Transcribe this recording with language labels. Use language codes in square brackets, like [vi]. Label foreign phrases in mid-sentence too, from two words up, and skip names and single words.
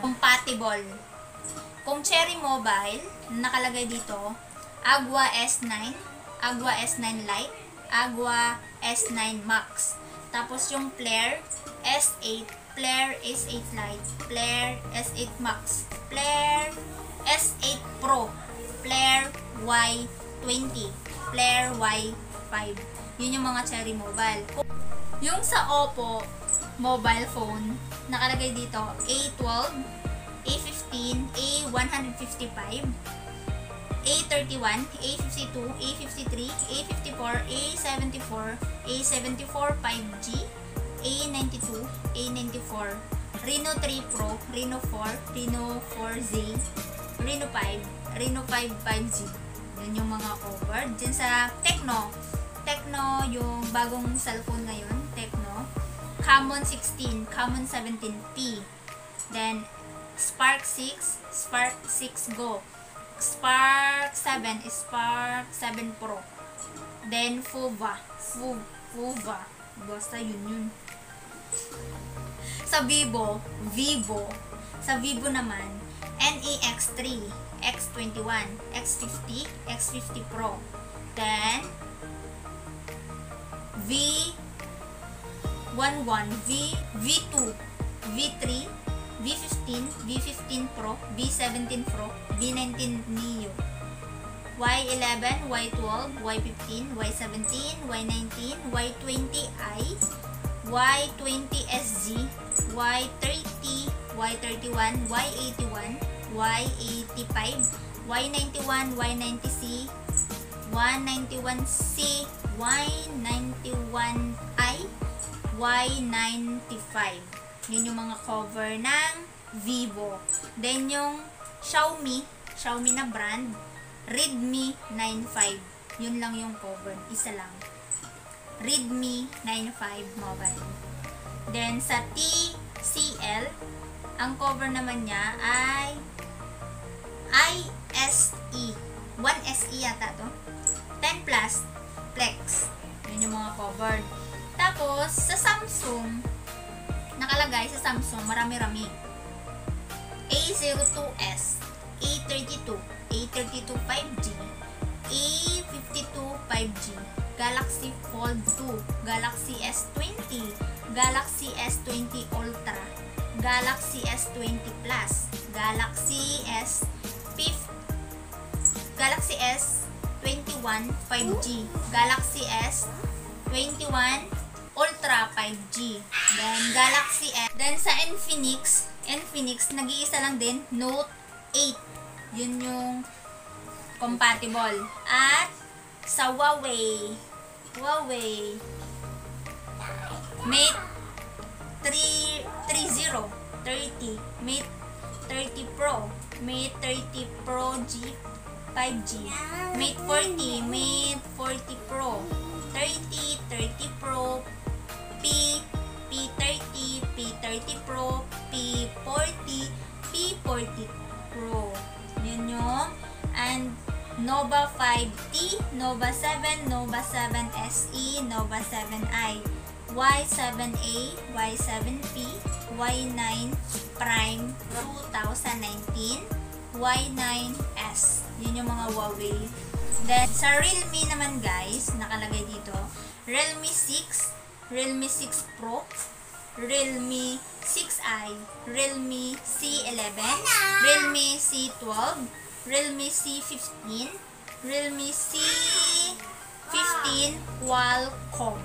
[tl] Compatible. Kung Cherry Mobile, nakalagay dito, Agua S9, Agua S9 Lite, Agua S9 Max. Tapos yung Flare S8, Flare S8 Lite, Flare S8 Max, Flare S8 Pro, Flare Y20, Flare Y5. Yun yung mga Cherry Mobile. Yung sa Oppo [en] mobile phone, [tl] nakalagay dito A12, A15, A155, A31, A52, A53, A54, A74, A74 5G, A92, A94, Reno 3 Pro, Reno 4, Reno 4Z, Reno 5, Reno 5 5G. Yan yung mga covered. Diyan sa Tecno, yung bagong cellphone ngayon, Tecno, Camon 16, Camon 17P, then Spark 6, Spark 6 Go, Spark 7 is Spark 7 Pro, then Fuva, basta yun. Sa Vivo, sa Vivo naman, NEX3, X21, X50, X50 Pro, then V11, V2, V3, V15, V15 Pro, V17 Pro, V19 Neo, Y11, Y12, Y15, Y17, Y19, Y20i, Y20 SG, Y30, Y31, Y81, Y85, Y91, Y90C, Y91C, Y91i, Y95. Yun yung mga cover ng Vivo. Then yung Xiaomi na brand, Redmi 95. Yun lang yung cover. Isa lang. Redmi 95 mobile. Then sa TCL, ang cover naman niya ay ISE. 1SE yata to. 10 Plus Flex. Yun yung mga covered. Tapos, sa Samsung, nakalagay sa Samsung, marami-rami. A02s, A32, A32 5G, A52 5G, Galaxy Fold 2, Galaxy S20, Galaxy S20 Ultra, Galaxy S20 Plus, Galaxy S21 5G, Galaxy S21 Ultra 5G, then Galaxy S, then sa Infinix, nag-iisa lang din, Note 8, yun yung compatible. At sa Huawei, Mate 30, Mate 30 Pro, Mate 30 Pro G 5G, Mate 40, Mate 40 Pro, 30 Pro, P30, P30 Pro, P40, P40 Pro. Yun yung, and Nova 5T, Nova 7, Nova 7 SE, Nova 7i, Y7A, Y7P, Y9 Prime 2019, Y9S. Yun yung mga Huawei. Then, sa Realme naman guys, nakalagay dito, Realme 6, Realme 6 Pro, Realme 6i, Realme C11, Realme C12, Realme C15, Realme C15 Qualcomm.